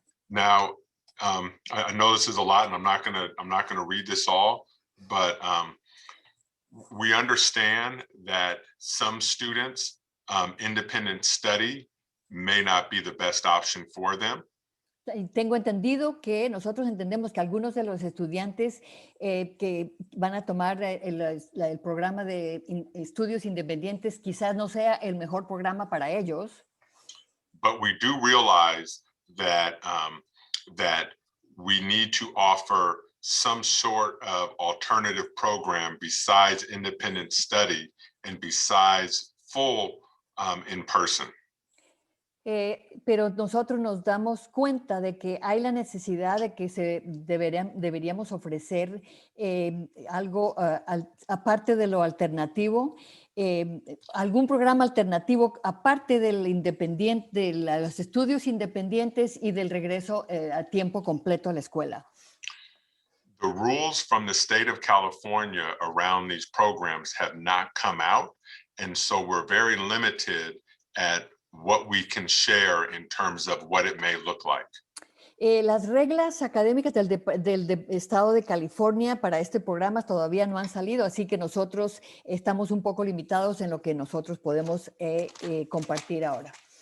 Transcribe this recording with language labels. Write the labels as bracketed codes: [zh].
[en] Now, I know this is a lot, and I'm not gonna read this all, but we understand that some students, independent study may not be the best option for them. [es] Tengo entendido que nosotros entendemos que algunos de los estudiantes que van a tomar el programa de estudios independientes quizás no sea el mejor programa para ellos. [en] But we do realize that that we need to offer some sort of alternative program besides independent study and besides full in person. [es] Pero nosotros nos damos cuenta de que hay la necesidad de que deberíamos ofrecer algo aparte de lo alternativo, algún programa alternativo aparte del independiente, de los estudios independientes y del regreso a tiempo completo a la escuela. [en] The rules from the state of California around these programs have not come out, and so we're very limited at what we can share in terms of what it may look like. [es] Las reglas académicas del estado de California para este programa todavía no han salido, así que nosotros estamos un poco limitados en lo que nosotros podemos compartir ahora.